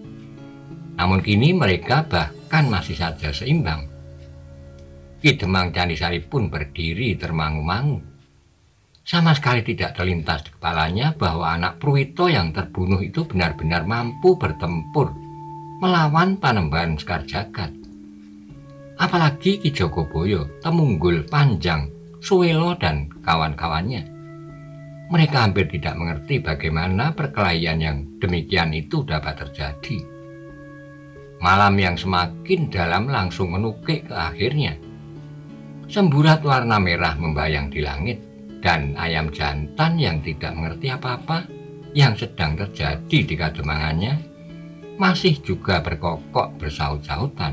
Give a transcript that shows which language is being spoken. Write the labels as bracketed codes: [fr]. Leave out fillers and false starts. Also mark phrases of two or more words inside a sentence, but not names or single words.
[id] Namun kini mereka bahkan masih saja seimbang. Ki Demang Candisari pun berdiri termangu-mangu. Sama sekali tidak terlintas di kepalanya bahwa anak Pruwito yang terbunuh itu benar-benar mampu bertempur melawan Panembahan Sekar Jagad. Apalagi Ki Jogoboyo, Temunggul, Panjang, Suwelo dan kawan-kawannya. Mereka hampir tidak mengerti bagaimana perkelahian yang demikian itu dapat terjadi. Malam yang semakin dalam langsung menukik ke akhirnya. Semburat warna merah membayang di langit, dan ayam jantan yang tidak mengerti apa-apa yang sedang terjadi di Kademangannya masih juga berkokok bersaut-sautan.